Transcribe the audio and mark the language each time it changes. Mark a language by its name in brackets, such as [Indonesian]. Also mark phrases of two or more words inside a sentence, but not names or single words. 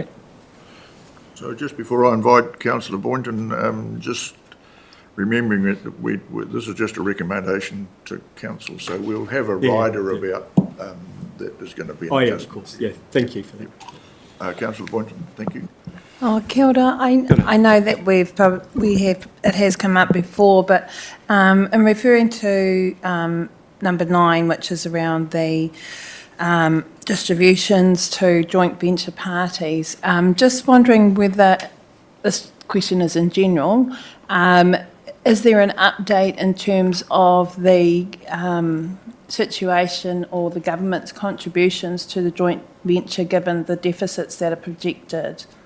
[English] So just before I invite Councillor Boynton, just remembering that this is just a recommendation to council, so we'll have a rider about that is going to be an adjustment. Of course. Yeah, thank you for that. Councillor Boynton, thank you. [Māori] Oh, kia ora. [English] I know that it has come up before, but in referring to number 9, which is around the distributions to joint venture parties, just wondering whether, this question is in general, is there an update in terms of the situation or the government's contributions to the joint venture given the deficits that are projected